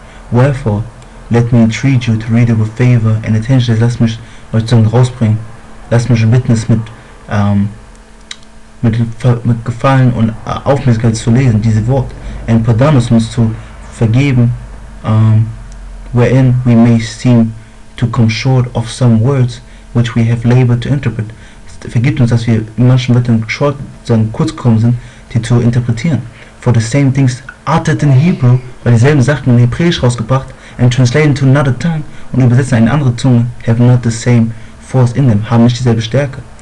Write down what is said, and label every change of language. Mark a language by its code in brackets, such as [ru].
[en] Wherefore, let me entreat you to read it with favor and attention. [de] Lasst mich euch zusammen rausbringen. Lasst mich bitten, es mit Gefallen und Aufmerksamkeit zu lesen, diese Wort. [en] And pardonus, [de] uns zu vergeben, [en] wherein we may seem to come short of some words which we have labored to interpret. [de] Vergibt uns, dass wir in manchen Wörtern kurz gekommen sind, die zu interpretieren. [en] For the same things uttered in Hebrew, [de] weil dieselben Sachen in Hebräisch rausgebracht, [en] and translated to another tongue, [de] und übersetzt in eine andere Zunge, [en] have not the same force in them, [de] haben nicht dieselbe Stärke.